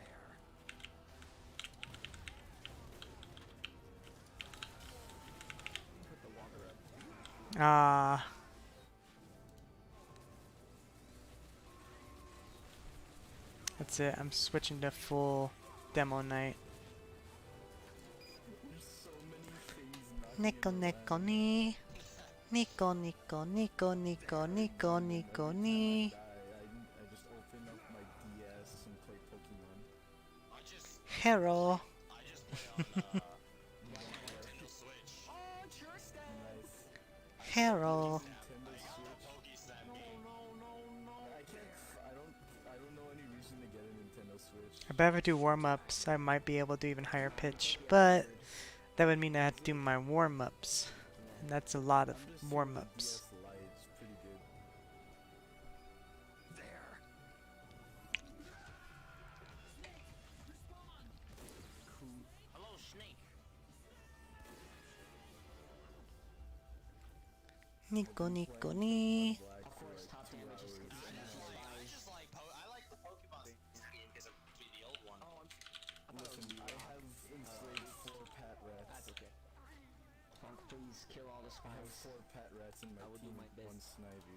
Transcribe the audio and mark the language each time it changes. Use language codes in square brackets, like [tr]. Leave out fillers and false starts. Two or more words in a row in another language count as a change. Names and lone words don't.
[en] Put the water up. Ah. That's it, I'm switching to full demo night. Nico Nico ni. Nico Nico Nico Nico Nico Nico ni. I just open up my DS and play Pokemon. Hero. I just play on Nintendo Switch. Oh, Tristan! Nice. Hero. Nintendo Switch. Pokesnap No, game. no. I don't know any reason to get a Nintendo Switch. If I ever do warm-ups, I might be able to even higher pitch, but that would mean I have to do my warm-ups. And that's a lot of I'm just using warm-ups. DS Lite, it's pretty good. Hello, Snake. Nico Nico ni. Black Of for course, like top 2 damage is hours. I just like I like the Pokemon skin because it reminds me of the old one. Listen, I have enslaved 4 pet rats. That's okay. Punk, please kill all the I have spies. 4 pet rats in my I will do team, my best. 1 Snivy.